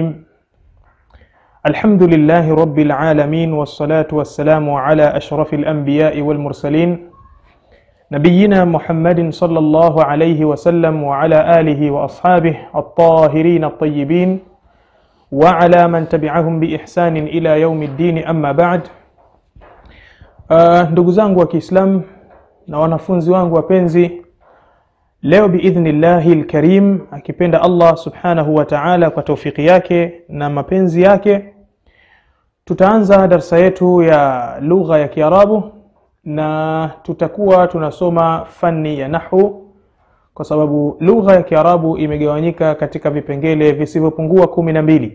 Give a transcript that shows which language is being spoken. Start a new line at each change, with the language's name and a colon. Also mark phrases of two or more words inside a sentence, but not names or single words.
Arabic: الحمد لله رب العالمين، والصلاة والسلام على أشرف الأنبياء والمرسلين نبينا محمد صلى الله عليه وسلم وعلى آله وأصحابه الطاهرين الطيبين وعلى من تبعهم بإحسان إلى يوم الدين. أما بعد.
Swahili: ndugu zangu wa Kiislamu na wanafunzi wangu wapenzi, leo
Arabic: بإذن الله الكريم,
Swahili: akipenda Allah
Arabic: سبحانه وتعالى
Swahili: kwa taufiki yake na mapenzi yake, tutaanza darsa yetu ya lugha ya Kiarabu, na tutakuwa tunasoma fani ya nahwu, kwa sababu lugha ya Kiarabu imegawanyika katika vipengele visivyopungua 12.